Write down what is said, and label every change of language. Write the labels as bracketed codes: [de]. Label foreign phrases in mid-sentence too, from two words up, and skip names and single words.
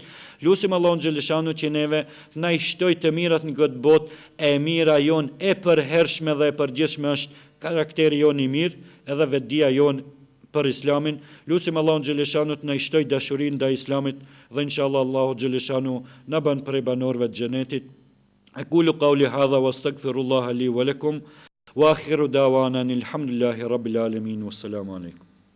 [sq] Lutim Allahun xhaleshanu që neve na i shtoj të mirat në këtë botë, e mira jon e përhershme dhe e përgjithshme është karakteri jon i mirë edhe vetdia jon për Islamin. Lutim Allahun xhaleshanu të na i shtoj dashurinë ndaj Islamit dhe inshallah Allahu xhaleshanu na bën prej banorëve të xhenetit. [ar] أقول قولي هذا واستغفر الله لي ولكم وآخر دعوانا الحمد لله رب العالمين والسلام عليكم.